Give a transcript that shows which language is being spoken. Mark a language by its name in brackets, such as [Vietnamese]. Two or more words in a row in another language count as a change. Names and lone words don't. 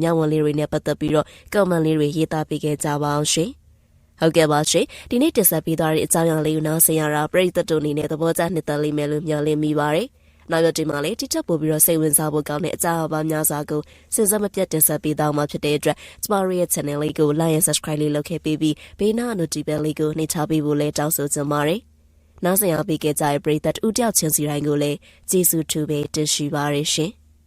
[Burmese] မြဝန်လေးတွေနဲ့ပတ်သက်ပြီးတော့ကွန်မန့်လေးတွေရေးသားပေးခဲ့ကြပါအောင်ရှင်ဟုတ်ကဲ့ပါရှင်ဒီနေ့တင်ဆက်ပေးသွားတဲ့အကြောင်းအရာလေးကိုနားဆင်ရတာပရိသတ်တို့အနေနဲ့သဘောကျနှစ်သက်လိမ့်မယ်လို့မျှော်လင့်မိပါတယ်နောက်ရတင်မှာလေတိကျပို့ပြီးတော့စိတ်ဝင်စားဖို့ကောင်းတဲ့အကြောင်းအရာများစွာကိုစဉ်ဆက်မပြတ်တင်ဆက်ပေးသွားမှာဖြစ်တဲ့အတွက်ကျမတို့ရဲ့ channel လေးကို [English] like and subscribe [Burmese] လေးလုပ်ခဲ့ပြီးဘေးနား notification လေးကိုနှိပ်ချပေးဖို့လည်းတောင်းဆိုချင်ပါတယ်နောက်ဆက်ရပေးခဲ့ကြတဲ့ပရိသတ်ဦးတယောက်ချင်းစီတိုင်းကိုလည်းကျေးဇူးထူးပဲတင်ရှိပါရရှင်